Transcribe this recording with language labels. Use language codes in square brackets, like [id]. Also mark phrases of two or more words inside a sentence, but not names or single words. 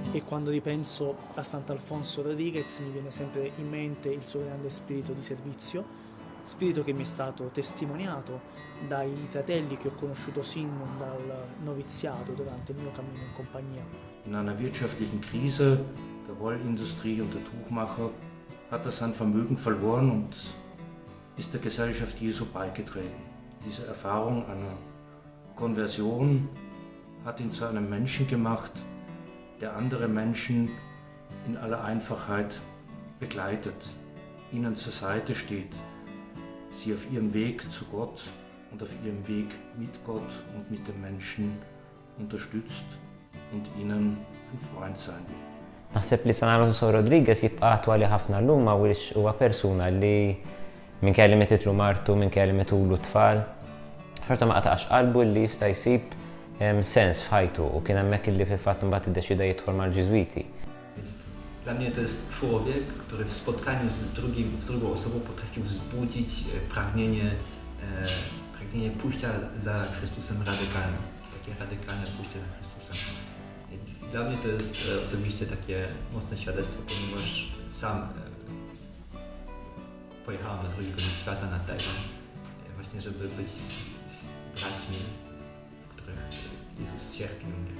[it] quando ripenso a Sant'Alfonso Rodriguez mi viene sempre in mente il suo grande spirito di servizio, spirito che mi è stato testimoniato dai fratelli che ho conosciuto sin dal noviziato durante il mio cammino in compagnia. [de] In einer wirtschaftlichen Krise der Wollindustrie und der Tuchmacher hat er sein Vermögen verloren und ist der Gesellschaft Jesu beigetreten. Diese Erfahrung einer Konversion hat ihn zu einem Menschen gemacht, der andere Menschen in aller Einfachheit begleitet, ihnen zur Seite steht, sie auf ihrem Weg zu Gott und auf ihrem Weg mit Gott und mit den Menschen unterstützt und ihnen ein Freund sein will. [mt] Naħseb li Sant'Alfonso Rodriguez jibqa' attwali ħafna llum għaliex huwa persuna li minkejja li metitlu martu, minkejja li metulu tfal, xorta ma qataqx qalbu li jista' jsib sens f'ħajtu u kien hemmhekk illi fil-fatt imbagħad iddeċida jidħol mal-Ġiżwiti. [pl] Dla mnie to jest człowiek, który w spotkaniu z drugą osobą potrafił wzbudzić pragnienie pójścia za Chrystusem radykalne. Takie radykalne pójście za Chrystusem. Dla mnie to jest osobiście takie mocne świadectwo, ponieważ sam pojechałem na drugi koniec świata, na Tajwan, właśnie żeby być z braćmi, w których Jezus cierpi i umiera.